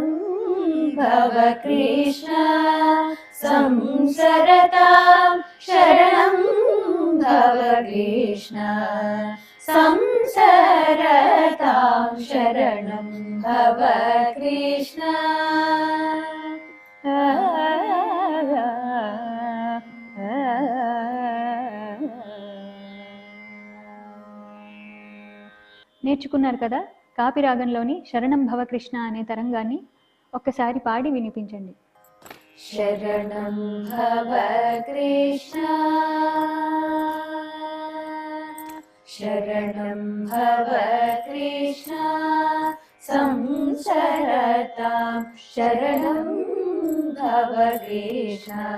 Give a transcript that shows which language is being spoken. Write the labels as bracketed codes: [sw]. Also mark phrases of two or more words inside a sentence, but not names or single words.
[sa] भव कृष्ण संसरतां शरणं भव कृष्ण संसरतां शरणं भव कृष्ण [te] నేర్చుకున్నారు కదా. కాపిరాగంలోని శరణం భవ కృష్ణ అనే తరంగాన్ని ఒక్కసారి పాడి వినిపించండి. [sa] शरणं भव कृष्ण शरणं भव कृष्ण संसरतां शरणं भव कृष्ण